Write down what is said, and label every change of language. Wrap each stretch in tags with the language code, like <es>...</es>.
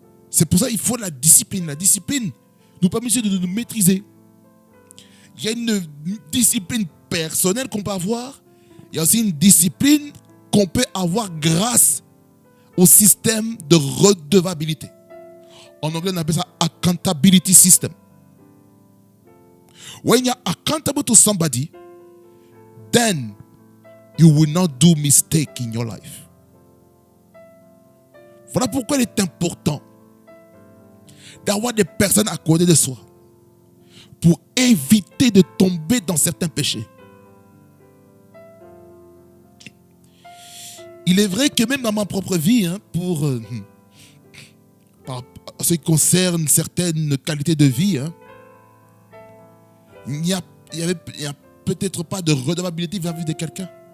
<fr>C'est pour ça qu'il faut la discipline. La discipline nous permet de nous maîtriser. Il y a une discipline personnelle qu'on peut avoir. Il y a aussi une discipline qu'on peut avoir grâce au système de redevabilité. En anglais, on appelle ça accountability system.</fr> <en>When you're accountable to somebody, then you will not do mistake in your life.</en> <fr>Voilà pourquoi il est important d'avoir des personnes à côté de soi pour éviter de tomber dans certains péchés. Il est vrai que même dans ma propre vie, par ce qui concerne certaines qualités de vie, il n'y a peut-être pas de redevabilité vis-à-vis de quelqu'un.</fr>